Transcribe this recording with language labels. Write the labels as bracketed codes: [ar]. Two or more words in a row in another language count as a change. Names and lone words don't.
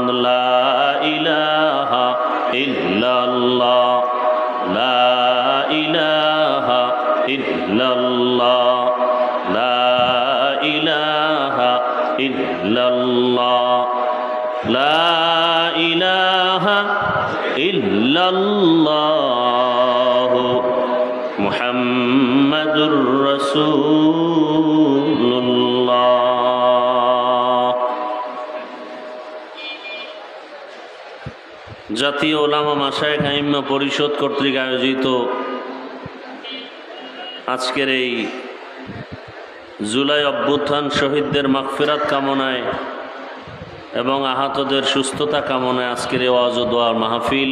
[ar] لا الہ الا اللہ، لا الہ الا اللہ، لا الہ الا اللہ، لا الہ الا اللہ محمد رسول اللہ. [bn] জাতীয় ওলামা মাশায়েখ আইম্মা পরিষদ কর্তৃক আয়োজিত আজকের এই জুলাই অভ্যুত্থান শহীদদের মাগফিরাত কামনায় এবং আহতদের সুস্থতা কামনায় আজকের এই ওয়াজ ও দোয়ার মাহফিল।